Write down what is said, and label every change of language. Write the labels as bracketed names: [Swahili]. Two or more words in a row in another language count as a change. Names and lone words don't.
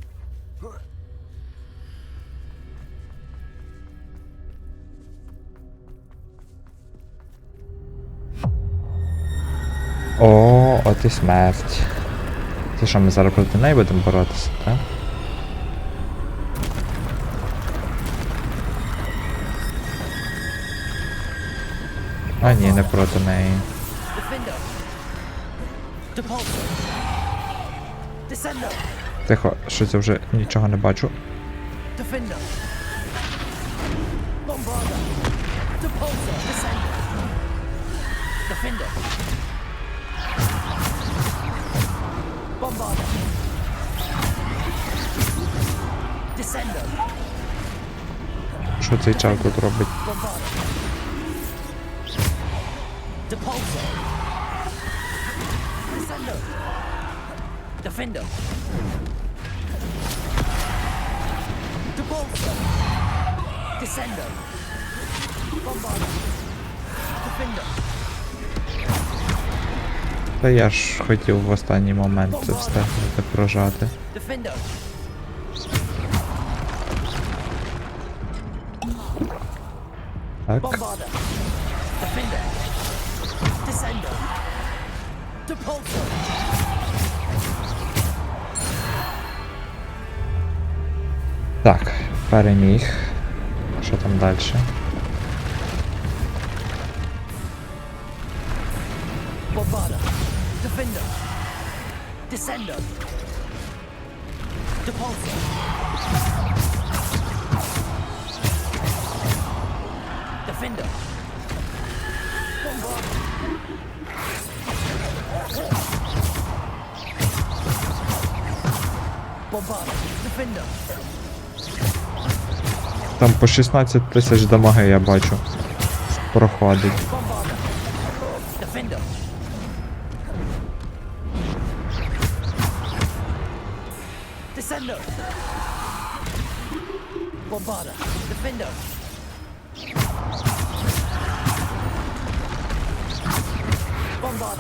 [Ukrainian] О, от і смерть. Це що, ми зараз проти неї будемо боротися, так? А ні, не проти неї. Defender! Depulsor! Descendo! Тихо, щось я вже нічого не бачу. Defender! Bombarda! Depulsor! Descendo! Defender! Bombarda! Descendo! Що цей чар тут робить? Bombarda! Depulsor! Descendo! Defender! Depulsor! Descendo! Bombarda! Defender! Та я ж хотів в останній момент це встигнути прожати. Defender! Так. Bombarda! Defender! Descendo! Depulsor! Так, переміг. Що там далі? Bombarda! Defender! Descendo! Depulsor! Defender! Bombarda! Bombarda! Defender! Там по 16 тисяч дамаги я бачу. Проходить. Bombarda! Defender! Descendo! Bombarda! Defender! Bombarda!